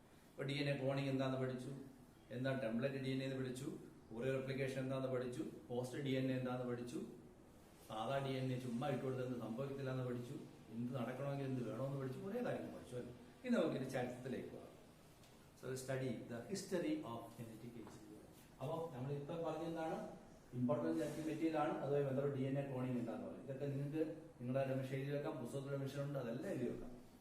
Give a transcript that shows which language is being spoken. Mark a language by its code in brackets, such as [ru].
[ml] ഇപ്പൊ DNA cloning എന്താന്ന് പഠിച്ചു, എന്താ ടെംപ്ലേറ്റ് DNA എന്ന് പഠിച്ചു, ഒറിജിനൽ റെപ്ലിക്കേഷൻ എന്താന്ന് പഠിച്ചു, പോസ്റ്റ് DNA എന്താന്ന് പഠിച്ചു, സാധാ DNA ചുമ്മാ ഇട്ടുകൊടുത്ത് സംഭവിക്കത്തില്ല എന്ന് പഠിച്ചു, എന്ത് നടക്കണമെങ്കിൽ എന്ത് വേണമെന്ന് പഠിച്ചു, കുറേ കാര്യങ്ങൾ പഠിച്ചു അല്ലേ? ഇനി നമുക്ക് ഇത് ചരിത്രത്തിലേക്ക് പോകാം. [en] So study the history of genetic engineering. [ml] അപ്പോൾ നമ്മൾ ഇപ്പൊ പറഞ്ഞതാണ് ഇമ്പോർട്ടൻറ്റ് ജനറ്റിക് മെറ്റീരിയൽ ആണ്. അതുമായി ബന്ധപ്പെട്ട് DNA ക്ലോണിംഗ് എന്താന്ന് പറയും. ഇതൊക്കെ നിങ്ങൾക്ക് നിങ്ങളുടെ രമേശ് എഴുതി വെക്കാം, പുസ്തകത്തിൽ രമേശ് ഉണ്ട്, അതെല്ലാം എഴുതി വെക്കാം.